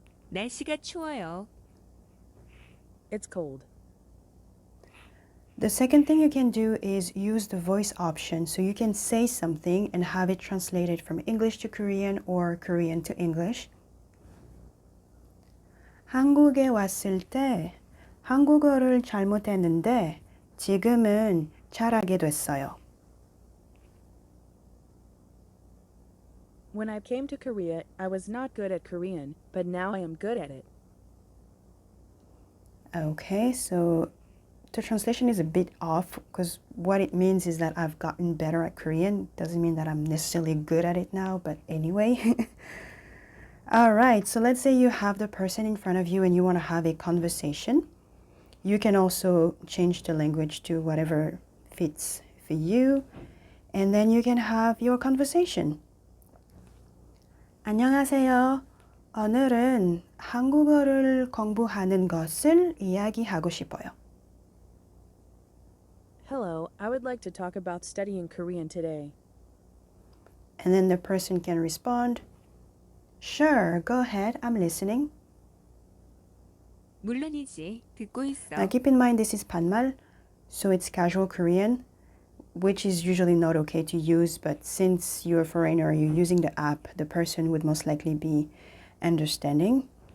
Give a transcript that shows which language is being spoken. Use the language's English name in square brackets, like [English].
[Korean] 날씨가 추워요. [English] It's cold. The second thing you can do is use the voice option. So you can say something and have it translated from English to Korean or Korean to English. [Korean] 한국에 왔을 때 한국어를 잘못했는데 지금은 잘하게 됐어요. [English] When I came to Korea, I was not good at Korean, but now I am good at it. Okay, so the translation is a bit off because what it means is that I've gotten better at Korean. Doesn't mean that I'm necessarily good at it now, but anyway. All right, so let's say you have the person in front of you and you want to have a conversation. You can also change the language to whatever fits for you, and then you can have your conversation. [Korean] 안녕하세요. 오늘은 한국어를 공부하는 것을 이야기하고 싶어요. [English] Hello, I would like to talk about studying Korean today. And then the person can respond, Sure, go ahead, I'm listening. [Korean] 물론이지, 듣고 있어. [English] Now keep in mind this is 반말, so it's casual Korean, which is usually not okay to use, but since you're a foreigner, you're using the app, the person would most likely be understanding.